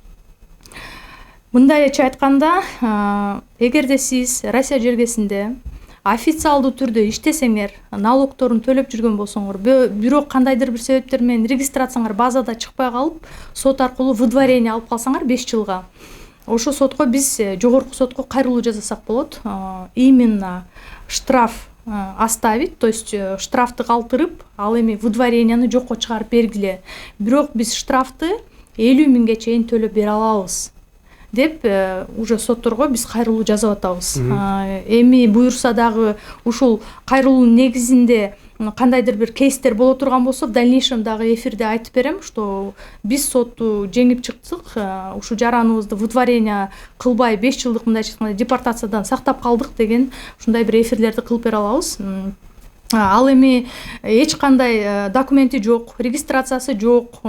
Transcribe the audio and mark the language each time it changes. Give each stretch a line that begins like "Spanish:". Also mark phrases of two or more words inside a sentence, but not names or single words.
Kyrgyz: Мындайча айтканда, эгерде сиз Россия жергесинде официалдуу түрдө иштесеңер, налогторун төлөп жүргөн болсоңор, бирок кандайдыр бир себептер менен регистрацияңар базада чыкпай калып, сот аркылуу выдворение алып калсаңар 5 жылга, ошо сотко биз жогорку сотко кайрылуу жасасак болот.
Russian: Именно штраф оставить, то есть
Kyrgyz: штрафты калтырып, ал эми выдворенияны жокко чыгарып бергиле. Бирок биз штрафты 50 000 чейин төлөп бере алабыз деп уже сотторго биз кайрылуу жазып атабыз. Эми буюрса дагы ушул кайрылуунун негизинде кандайдыр бир кейстер боло турган болсо,
Russian: в дальнейшем
Kyrgyz: дагы эфирде айтып берем, что биз сотту жеңип чыктык, ушу жараныбызды выдворение кылбай 5 жылдык мындайча айтканда депортациядан сактап калдык деген ушундай бир эфирлерди кылып бере алабыз. Ал эми эч кандай документи жок, регистрациясы жок.